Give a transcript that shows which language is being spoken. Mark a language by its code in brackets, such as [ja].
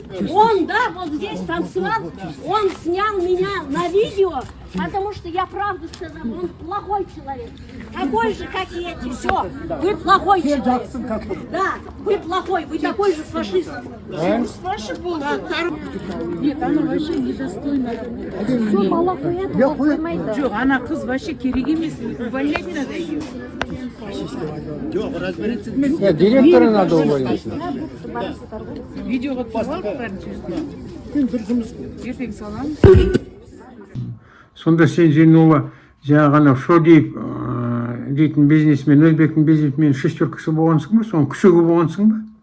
[ru] Он, да, вот здесь танцевал, он снял меня на видео, потому что я правду сказала, он плохой человек. Такой же, как и эти, все. Вы плохой человек. Да, вы плохой, вы такой же фашист. Нет, она вообще недостойна. Все, молоко это, [kk] Жоқ, ана қыз вообще керек емес. [ru] Увольнять надо ее. Нет, директора надо уволить. [kk] Видеоға түсіріп алып бәрін сөзден. Ертең саламыз. Сонда сен Зейнулла жаңағы анау Шодиев дейтін бизнесмен, өзбектің бизнесмен шестеркасы болғансың ба, соның күшігі болғансың ба?